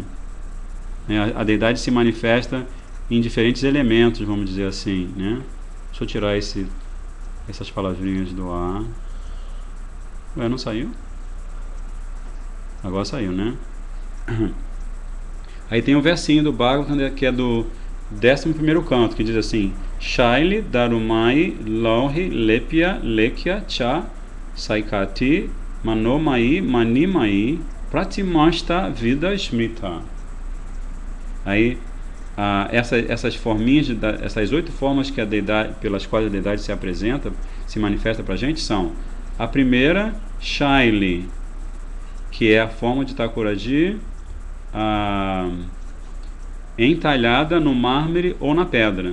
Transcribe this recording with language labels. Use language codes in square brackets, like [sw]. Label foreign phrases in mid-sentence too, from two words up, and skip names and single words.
[pt] A deidade se manifesta em diferentes elementos, vamos dizer assim, né? Deixa eu tirar essas palavrinhas do ar. Ué, não saiu? Agora saiu, né? Aí tem um versinho do Bhagavatam que é do 11º canto, que diz assim: [sa] शैली दारुमयी लौही लेप्या लेख्या च सैकती मनोमयी मणिमयी प्रतिमाष्ट विधा स्मृता. [pt] Aí essas forminhas, essas 8 formas que a deidade, pelas quais a deidade se apresenta, se manifesta para a gente, são: a primeira, Shaili, que é a forma de Thakurji entalhada no mármore ou na pedra.